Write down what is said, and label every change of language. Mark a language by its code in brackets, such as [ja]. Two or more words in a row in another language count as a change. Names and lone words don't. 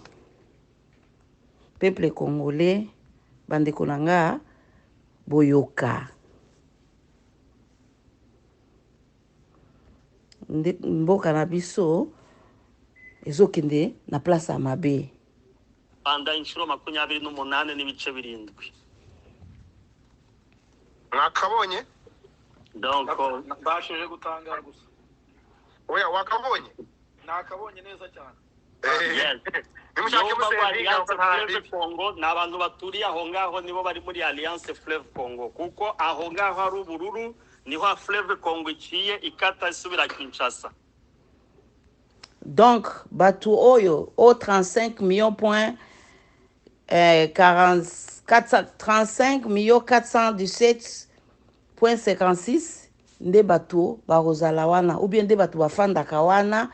[fr] Peuple congolais [ln] bandeko nanga boyoka. Mboka na biso ezokende na place ya mabe. [rw] Rwanda inshuro 28 n'ibice 7. Mwakabonye? Donc bashije gutangara gusa. Oya wakabonye? Nakabonye neza cyane. Yes. nimushake Nibo baba musenzinga Alliance Fleuve bibi Congo ni abantu baturiye aho ngaho nibo bari muri Alliance Fleuve Congo kuko aho ngaho hari ubururu niho Fleuve Congo iciye ikata isubira Kinshasa. [ln] Donc batu oyo au 35 millions point 35 millions 417.56 nde batu bakozala wana [fr] ou bien [ln] nde batu bafandaka wana.